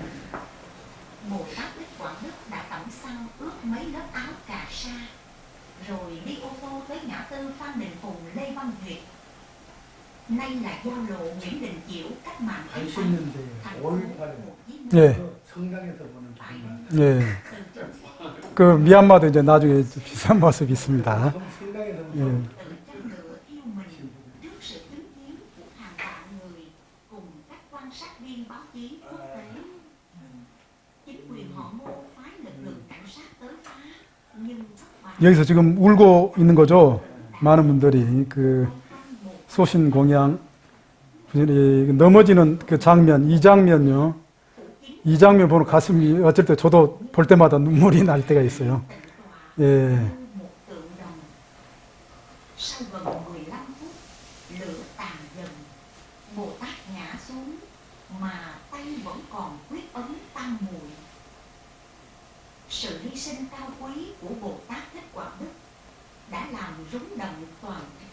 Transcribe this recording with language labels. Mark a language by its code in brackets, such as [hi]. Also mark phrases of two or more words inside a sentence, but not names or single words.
[vi] Bồ Tát Thích Quảng Đức đã tẩm xăng ướt mấy lớp áo cà sa, rồi đi ô tô tới ngã tư Phan Đình Phùng, Lê Văn Duyệt. Nay là giao lộ Nguyễn Đình Chiểu, cách mạng Thái Lan, thành phố Hồ Chí Minh. [ko] 예. 예. 그 미얀마도 이제 나중에 비슷한 모습이 있습니다. 예. 여기서 지금 울고 있는 거죠. 많은 분들이 그 소신 공양 넘어지는 그 장면, 이 장면요. 이 장면 보는 가슴이 어쩔 때 저도 볼 때마다 눈물이 날 때가 있어요. 예. [vi] Sau gần 15 phút, lửa tàn dần, Bồ Tát ngã xuống mà tay vẫn còn quyết ấn tam muội. Sự hy sinh cao quý của Bồ Tát Thích Quảng Đức đã làm rúng động toàn thịt.